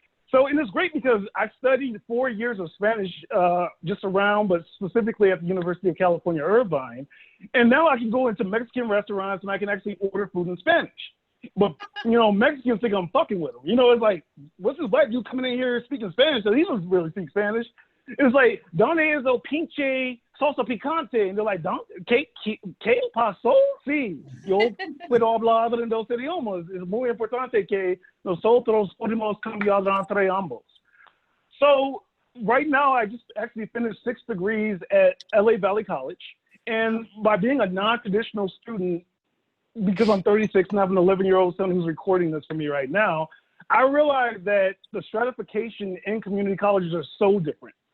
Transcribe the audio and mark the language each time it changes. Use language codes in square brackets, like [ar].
[en] So, and it's great because I studied 4 years of Spanish just around, but specifically at the University of California, Irvine. And now I can go into Mexican restaurants and I can actually order food in Spanish. But, Mexicans think I'm fucking with them. It's like, what's this Black dude coming in here speaking Spanish? So he doesn't really speak Spanish. It's like, [es] ¿Dónde es el pinche salsa picante? [en] And they're like, [es] ¿Qué pasó? Sí, yo puedo hablar en dos idiomas. Es muy importante que nosotros podemos cambiar entre ambos. [en] So right now, I just actually finished 6 degrees at LA Valley College. And by being a non-traditional student, because I'm 36 and I have an 11-year-old son who's recording this for me right now, I realized that the stratification in community colleges are so different.